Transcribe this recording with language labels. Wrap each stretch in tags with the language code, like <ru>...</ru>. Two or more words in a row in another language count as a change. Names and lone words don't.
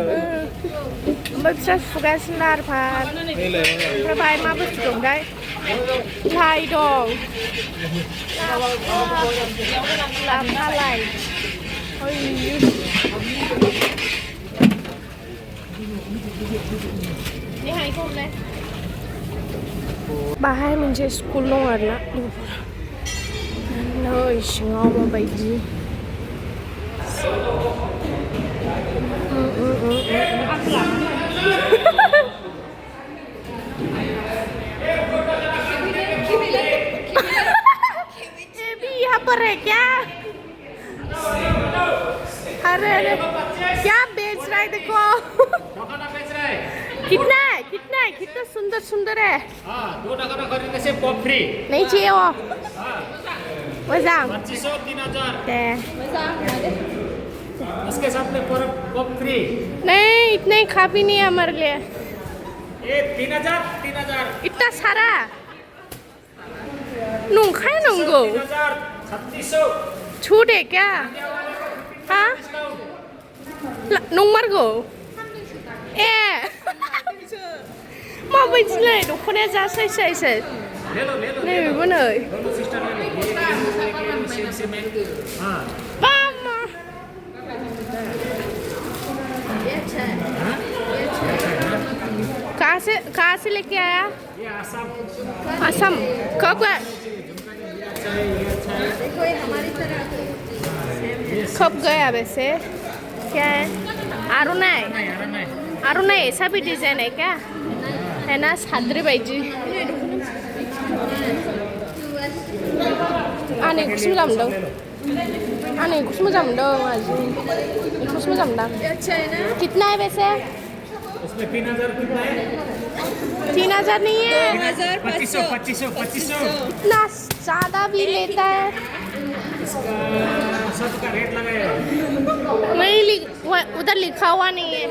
<brx>ओमफ्राय बिसोर सुगासिनो आरोफार ओमफ्राय बाहाय मा बुस्थु दंथाय लाइ दं लाफा लाइ बाहाय मोनसे स्कुल दं आरोना नै सिङाव माबायदि</brx> <hi>यहाँ पर है क्या अरे क्या बेच रहा है देखो कितना है कितना सुंदर है दो टका खरीदने से पॉप फ्री नहीं चाहिए वो मजा 2500 इसके साथ में पॉप फ्री नहीं इतना ही खा भी नहीं है हमारे लिए ये 3000</hi> <brx>इतना सारा नंखाय नंगौ</brx> <hi>3600 छूट है क्या हाँ</hi> <brx>नंमारगौ ए माबायदिलाय दख'नाया जा साइज नै बेबो नै</brx> <hi>मामा कहाँ से लेके आया असम कब गया वैसे क्या है</hi> <brx>आरुनाई</brx> <hi>ऐसा भी डिजाइन है क्या है ना</hi> <brx>साद्री बायदि आं इखौसो मोजां मोनदों आजि इखौसो मोजां मोनदां</brx> <hi>कितना है वैसे इसमें 3000 कितना है 3000 नहीं है 2500 इतना ज़्यादा भी लेता है सब का रेट लगाया नहीं उधर लिखा हुआ नहीं है</hi>